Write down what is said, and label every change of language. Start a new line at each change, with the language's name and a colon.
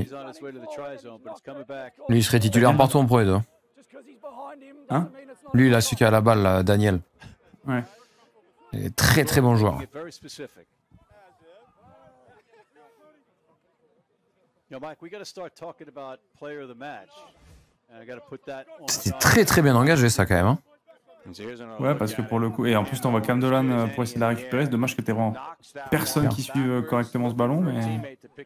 English: He's on his way to the try zone, but it's coming back.
French: Lui, il serait titulaire partout en Pro 2. Hein? Lui, là, celui qui a la balle, là, Daniel. Ouais. Il est très très bon joueur.
English: Get very specific. You know, Mike, we got to start talking about player of the match. And I got to put that on.
French: C'était très très bien engagé, ça, quand même. Hein. Ouais, parce que pour le coup. Et en plus, t'envoies Cam Dolan pour essayer de la récupérer. C'est dommage que t'aies vraiment personne qui suive correctement ce ballon, mais.